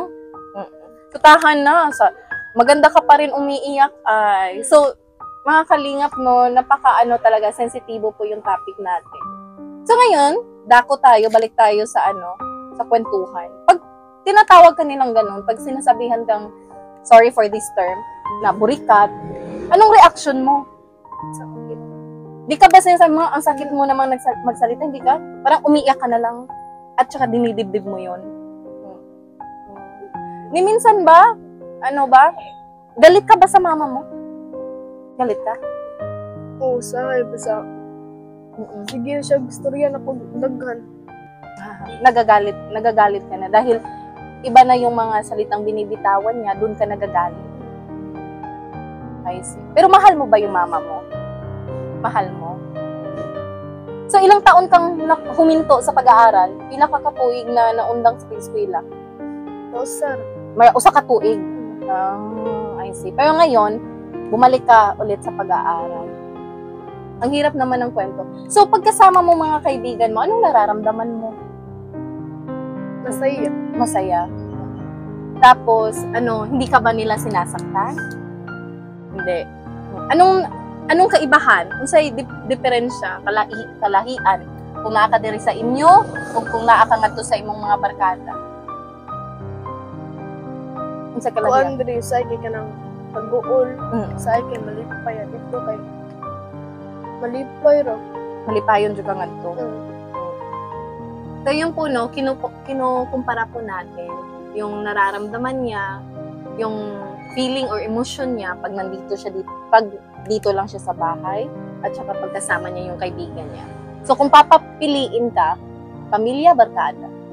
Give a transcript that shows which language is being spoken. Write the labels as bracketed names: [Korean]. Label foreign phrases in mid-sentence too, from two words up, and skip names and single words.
[Filipino] Tutahan na, maganda ka pa rin umiiyak ay. So, mga kalingap, no, talaga, sensitibo po yung topic natin. So ngayon, balik tayo sa kwentuhan. Pag tinatawag ka nilang ganun, pag sinasabihan kang, [English] sorry for this term, [Filipino] na burikat, anong reaction mo? Sakit. Di ka ba sinasabi mo, ang sakit mo namang magsalita, hindi ka? Parang umiiyak ka na lang, at saka dinidibdib mo yun. Ni minsan ba, galit ka ba sa mama mo? Galit ka? Oo, basta. [Cebuano] Sige siya, gusto riyan ako daghan. [Filipino] Nagagalit ka na dahil iba na yung mga salitang binibitawan niya, doon ka nagagalit. [English] I see. [Filipino] Pero mahal mo ba yung mama mo? Mahal mo? So, ilang taon kang huminto sa pag-aaral? [Cebuano] Pila ka katuig na naundang sa eskwela? Sir. May usa ka tuig. [English] I see. [Filipino] Pero ngayon, bumalik ka ulit sa pag-aaral. Ang hirap naman ng kwento. So, pagkasama mo mga kaibigan mo, anong nararamdaman mo? Masaya. Masaya. Tapos, hindi ka ba nila sinasaktan? Hindi. Anong kaibahan? [Cebuano] Kung sa'y diferensya, kalahian, kung naa ka diri sa inyo, o kung naa ka nga to sa imong mga barkada? Kung sa kalahian? Kung Andre, sa ka ng pag-uol, sa kay malipay. Ito kay malipay ro. Malipayon juga nga to. [Filipino] So yung po, no, kinukumpara po natin yung nararamdaman niya, yung [English] feeling or emotion [Filipino] niya pag nandito siya pag dito lang siya sa bahay, at saka pagkasama niya yung kaibigan niya. So kung papapiliin ka, pamilya, barkada?